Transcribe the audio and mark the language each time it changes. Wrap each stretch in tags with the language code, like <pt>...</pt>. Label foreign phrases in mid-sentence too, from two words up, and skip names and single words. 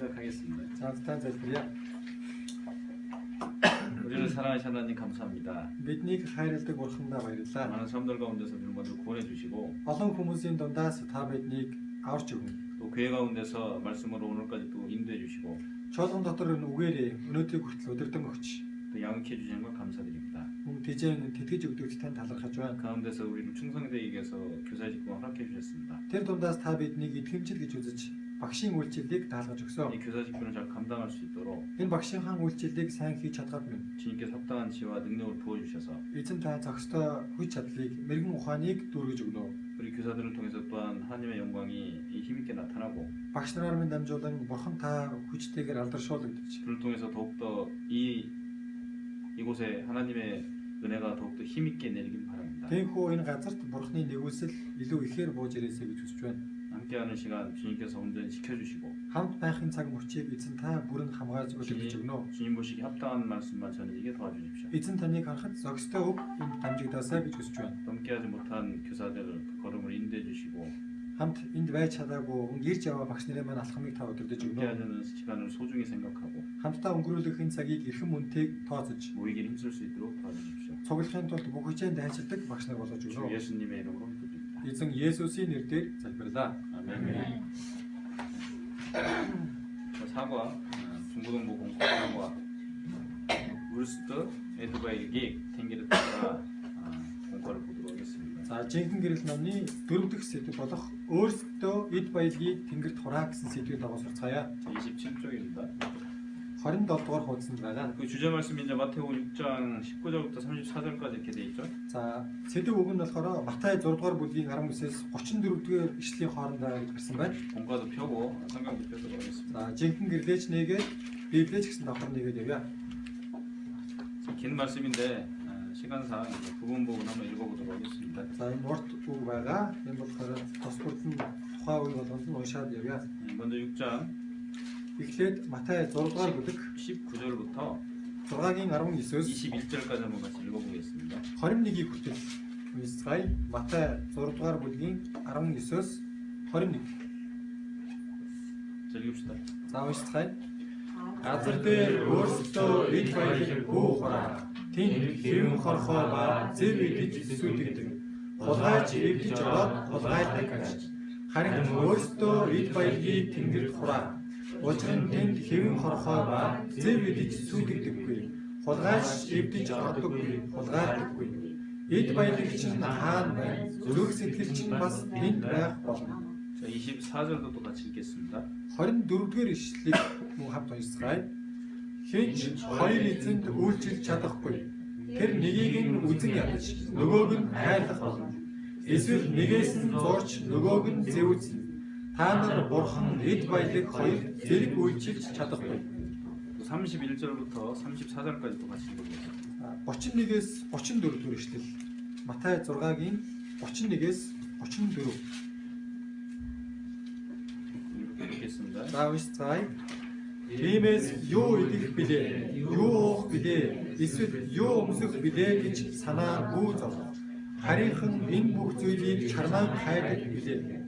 <ko>시작하겠습니다. 자, 스탄자들이야. 우리를 사랑하신 하나님 감사합니다.</ko> <mn>Биднийг хайрладаг Бурхандаа баярлалаа.</mn> <ko>많은 사람들 가운데서 우리를 먼저 구원해 주시고</ko> <mn>Олон хүмүүсийн дундаас та биднийг аварч өгнө.</mn> <ko>또 교회 가운데서 말씀으로 오늘까지 또 인도해 주시고</ko> <mn>Чуулган дотор энэ үгээрээ өнөөдрийг хүртэл удирдан өгч</mn> <ko>또 양육해 주시는 걸 감사드립니다.</ko> <mn>мөн тэжээнд тэтгэж өгдөгч танд талархаж байна.</mn> <ko>가운데서 우리를 충성되게 위해서 교사 직분 허락해 주셨습니다.</ko> <mn>Тэр дундаас та биднийг итгэмжил гэж үзэж багшийн үйлчлэлийг даалгаж өгсөн.</mn> <ko>이 교사 직분을 잘 감당할 수 있도록</ko> <mn>Энэ багшийн хаан үйлчлэлийг сайн хийж чадгаад минь</mn> <ko>주님께서 합당한 지혜와 능력을 부어 주셔서</ko> <mn>эзэн та зохистой хүч чадлыг мэрэгэн ухааныг дүүргэж өгнө.</mn> <ko>우리 교사들을 통해서 또한 하나님의 영광이 힘있게 나타나고</ko> <mn>Багш нараар минь дамжуулан бурхан та хүчтэйгээр алдаршуулгадж</mn> <ko>그를 통해서 더욱더 이곳에 하나님의 은혜가 더욱더 힘있게 내리길 바랍니다.</ko> <mn>Тэнхүү энэ газарт бурханы нэгүсэл илүү ихээр бууж ирээсэй гэж хүсэж байна.</mn> <ko>함께하는 시간 주님께서 온전히 지켜주시고</ko> <mn>Хамт байхын цаг мөчийг эзэн та бүрэн хамгаалж өгч өгнө.</mn> <ko>주님 보시기 합당한 말씀만 전해지게 도와주십시오.</ko> <mn>Эзэн таныг харахад зохистой үг энд дамжигдаасай гэж хүсэж байна.</mn> <ko>함께하지 못한 교사들 걸음을 인도해 주시고</ko> <mn>Хамт энд байж чадаагүй ирж яваа багш нарын маань алхмыг та удирдах өгнө.</mn> <ko>함께하는 시간을 소중히 생각하고</ko> <mn>Хамтдаа өнгөрүүлэхийн цагийг эрхэм үнэтэйг тооцож</mn> <ko>모이길 힘쓸 수 있도록 도와주십시오.</ko> <mn>цуглахын тулд бүх хүчээр дайчилдаг багш нар болгож</mn> <ko>주</ko> <mn>өгнө.</mn> <ko>예수님의 이름으로 기도드립니다.</ko> <mn>Эзэн Есүсийн нэрээр залбирлаа.</mn> <ko>아멘. 사과 중고등부 공과 사과 울스트 에드바이기 탱기르트가 공과를 보도록 하겠습니다.</ko> <mn>За жинхэнэ гэрэл номны 4 дахь сэдв болох өөрсдөө эд баялагийг тэнгэрт хураа гэсэн сэдвийг дагуу сурцгаая.</mn> <ko>27쪽입니다.</ko> <mn>27 дугаар хуудсанд байгаа.</mn> <ko>그 주제 말씀이 이제 마태복음 6장 19절부터 34절까지 이렇게 돼 있죠.</ko> <mn>За сэдв үг нь болохоор Матай 6 дугаар бүлгийн 19-ээс 34 дугаар ишлэлийн хоорондоо гарсан байна.</mn> <ko>공과도 펴고 성경도 펴도록 하겠습니다.</ko> <mn>За жинхэнэ гэрлээч нээгээд Библиэч гэсэн давхар нээгээд явъя.</mn> <ko>긴 말씀인데 시간상 부분부분 한번 읽어보도록 하겠습니다.</ko> <mn>За энэ урт үг байгаа. Энэ болохоор тус бүрд нь тухайн үе болгонд нь уншаад явъя.</mn> <ko>먼저 6장</ko> <mn>Эхлээд Матай 6 дугаар бүлэг</mn> <ko>19절부터</ko> <mn>6-гийн 19-өөс</mn> <ko>21절까지 한번 같이 읽어보겠습니다.</ko> <mn>21-ийг хүртэл уншицгаая. Матай 6 дугаар бүлгийн 19-өөс 21.</mn> <ko>자, 읽읍시다.</ko> <mn>За уншицгаая. Газар дээр өөрсдөө эд баялаг бүү хураа. Тэнд хэвэн хорхоо ба зэв идэж сүлдэгдэг. Хулгайч эвдэж ороод хулгайдаг гэж. Харин өөрсдөө эд баялагийг тэнгэрт хураа. Учир нь тэнд хэвэн хорхоо ба зэв идэж сүлдэгдэггүй. Хулгайч эвдэж ордоггүй, хулгайдаггүй. Эд баялаг чинь хаана байна? Зүрх сэтгэл чинь бас тэнд байх болно.</mn> <ko>자, 24절도 또 같이 읽겠습니다.</ko> <mn>24-р ишлэлийг мөн хамт уншицгаая. Хинч хоёр эзэнд үйлчилж чадахгүй. Тэр нэгийг нь үзэн ядаж, нөгөөг нь хайрлах болно. Эсвэл нэгээс нь зурч, нөгөөг нь зэвүүлсэн. Та нар бурхан эд баялаг хоёр зэрэг үйлчилж чадахгүй.</mn> <ko>31절부터 34절까지 또 같이 읽어보겠습니다.</ko> <mn>31-ээс 34 дугаар ишлэл. Матай 6-гийн 31-ээс 34.</mn> <ko>읽겠습니다.</ko> <mn>За уншицгаая. Тиймээс юу идэх билээ? Юу уух билээ? Эсвэл юу өмсөх билээ гэж санаа гүйцэв. Харийнхан энэ бүх зүйлийг чармаан хайдаг билээ.</mn>